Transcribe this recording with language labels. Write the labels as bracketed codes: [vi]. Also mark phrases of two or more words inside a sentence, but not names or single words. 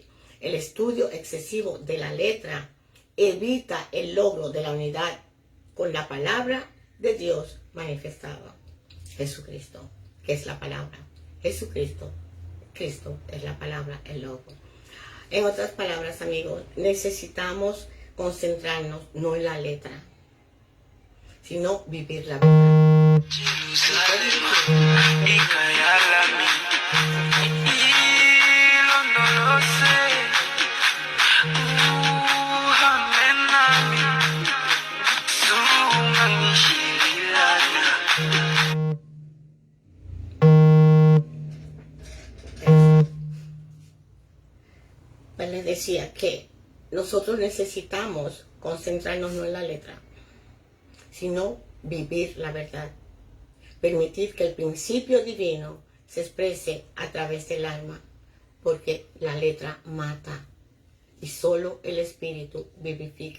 [es] El estudio excesivo de la letra evita el logro de la unidad con la palabra de Dios manifestada. Jesucristo, que es la palabra. Jesucristo, Cristo es la palabra, el logo. En otras palabras, amigos, necesitamos concentrarnos no en la letra, sino vivir la vida. [zu] Jerusalema, ikayalami, ilondoloze, uhambe nami, zungangishililana. [es] Pues les decía que nosotros necesitamos concentrarnos no en la letra, sino vivir la verdad. Permitir que el principio divino se exprese a través del alma, porque la letra mata y solo el espíritu vivifica.